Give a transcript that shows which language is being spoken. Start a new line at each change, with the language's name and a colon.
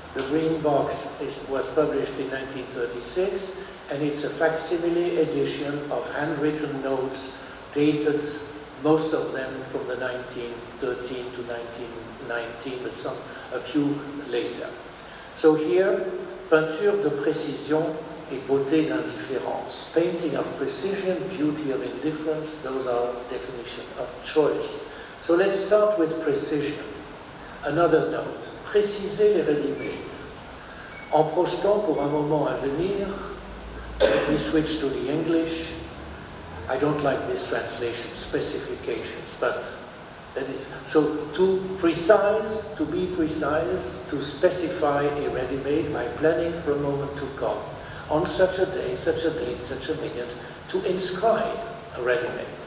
English: The Green Box was published in 1936, and it's a facsimile edition of handwritten notes dated, most of them from the 1913 to 1919, but a few later. So here,
French: peinture de précision et beauté d'indifférence.
English: Painting of precision, beauty of indifference, those are definitions of choice. So let's start with precision. Another note.
French: Préciser les ready-made. En projetant pour un moment à venir,
English: we switch to the English. I don't like this translation, specifications, but that is. So to be precise, to specify a ready-made by planning for a moment to come, on such a day, such a date, such a minute, to inscribe a ready-made.